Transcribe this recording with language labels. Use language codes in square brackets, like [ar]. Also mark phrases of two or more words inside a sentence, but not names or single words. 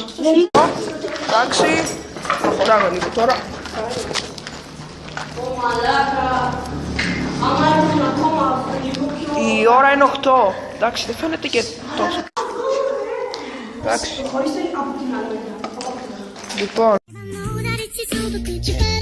[el] Εντάξει, προχωράμε λίγο τώρα. Ω μαλάκα. Άμα έρθουν ακόμα λίγο πιο... Η ώρα είναι 8. Εντάξει, δεν φαίνεται και τόσο. Εντάξει, Χωρίστε από την άλλη μεριά. λοιπόν. [en] I know that it's all the good you